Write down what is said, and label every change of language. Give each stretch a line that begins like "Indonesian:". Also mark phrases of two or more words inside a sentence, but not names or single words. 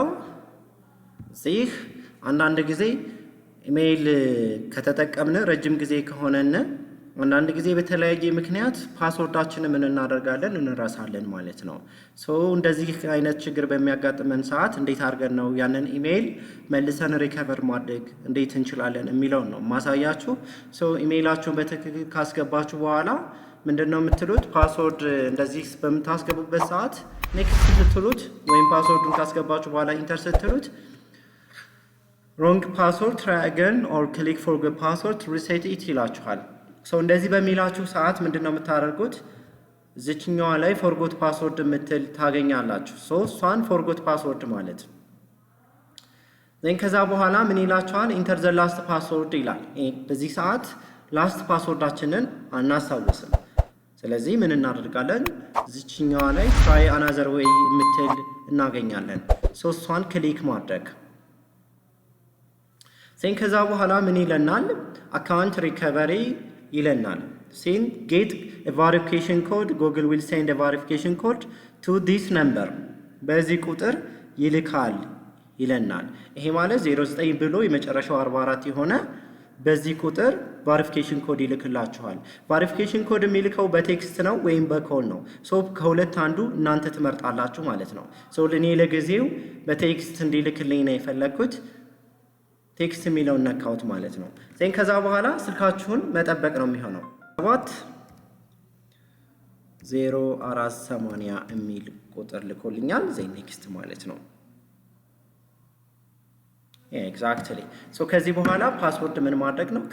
Amharic: እዚህ አንዳንድ ጊዜ ኢሜል ከተጠቀምን ረጅም ጊዜ ከሆነና አንዳንድ ጊዜ በተለያየ ምክንያት ፓስወርዳችንን ምን እናደርጋለን እንረሳለን ማለት ነው። እንደዚህ አይነት ችግር በሚያጋጥመን ሰዓት እንዴት አድርገን ነው ያንን ኢሜል መልሰን ሪከቨር ማድረግ እንዴት እንችላለን የሚለው ነው ማሳያችሁ። ኢሜላችሁን በትክክል ካስገባችሁ በኋላ ምንድነው የምትሉት? ፓስወርድ እንደዚህ በምታስገቡበት ሰዓት ኔክስት ስትሉት ወይም ፓስወርዱን ካስገባችሁ በኋላ ኢንተር ስትሉት
English: wrong password try again or click forget password reset it
Amharic: ይላችኋል። እንደዚህ በሚላችሁ ሰዓት ምንድነው የምታደርጉት? እዚህኛው ላይ
English: forgot password
Amharic: የምትል ታገኛላችሁ። እሷን
English: forgot password
Amharic: ማለት ከዛ በኋላ ምን ይላችኋል?
English: enter the last password
Amharic: ይላል። በዚህ ሰዓት ላስት ፓስወርዳችንን አናሳውስም። ስለዚህ ምን እናደርጋለን? እዚህኛው ላይ
English: try another way
Amharic: የምትል እናገኛለን። እሷን ክሊክ ማድረግ ከዛ በኋላ ምን ይለናል?
English: account recovery ይለናል። get a verification code Google will send a verification code to this number
Amharic: በዚህ ቁጥር ይልካል ይለናል። ይሄ ማለት 09 ብሎ የመጨረሻው 44 የሆነ በዚህ ቁጥር
English: verification code
Amharic: ይልክላችኋል። verification code የሚልከው በቴክስት ነው ወይም በኮል ነው። ከሁለት አንዱ እናንተ ትመርጣላችሁ ማለት ነው። ለኔ ለጊዜው በቴክስት እንዲልክልኝ ነው የፈለኩት። ቴክስት የሚለውን ነካውት ማለት ነው። ከዛ በኋላ ስልካችሁን መጠበቅ ነው የሚሆነው። 70480 የሚል ቁጥር ልኮልኛል። ኔክስት ማለት ነው። ኤግዛክትሊ ከዚህ በኋላ ፓስወርድ ምን ማድረግ ነው?